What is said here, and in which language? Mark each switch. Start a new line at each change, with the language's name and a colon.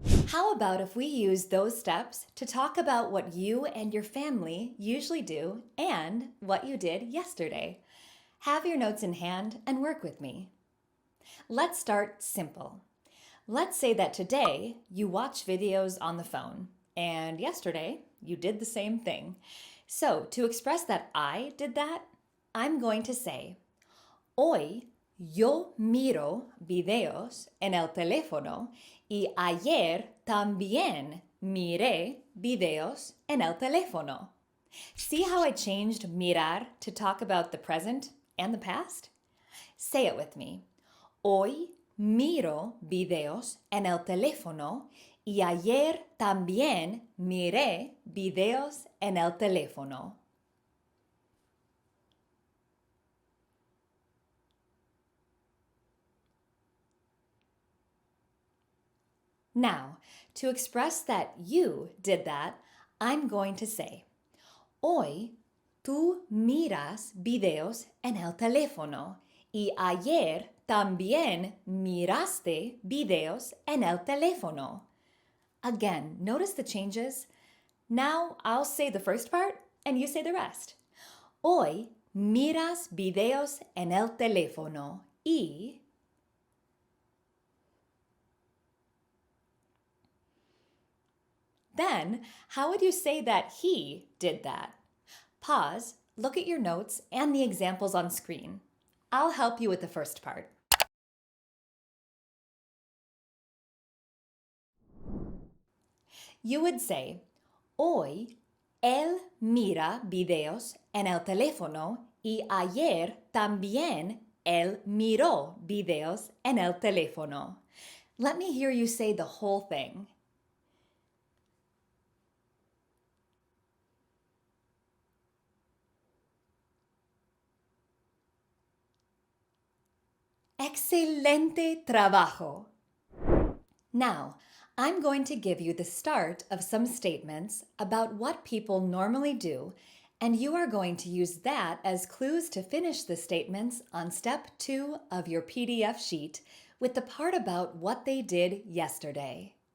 English: How about if we use those steps to talk about what you and your family usually do and what you did yesterday? Have your notes in hand and work with me. Let's start simple. Let's say that today you watch videos on the phone, and yesterday you did the same thing. So to express that I did that, I'm going to say,
Spanish: Hoy yo miro videos en el teléfono y ayer también miré videos en el teléfono.
English: See how I changed mirar to talk about the present and the past? Say it with me.
Spanish: Hoy miro videos en el teléfono y ayer también miré videos en el teléfono.
English: Now, to express that you did that, I'm going to say,
Spanish: Hoy tú miras videos en el teléfono y ayer también miraste videos en el teléfono.
English: Again, notice the changes. Now I'll say the first part and you say the rest.
Spanish: Hoy miras videos en el teléfono y...
English: Then, how would you say that he did that? Pause, look at your notes and the examples on screen. I'll help you with the first part. You would say,
Spanish: Hoy él mira videos en el teléfono y ayer también él miró videos en el teléfono.
English: Let me hear you say the whole thing.
Spanish: Excelente trabajo.
English: Now, I'm going to give you the start of some statements about what people normally do, and you are going to use that as clues to finish the statements on step 2 of your PDF sheet with the part about what they did yesterday.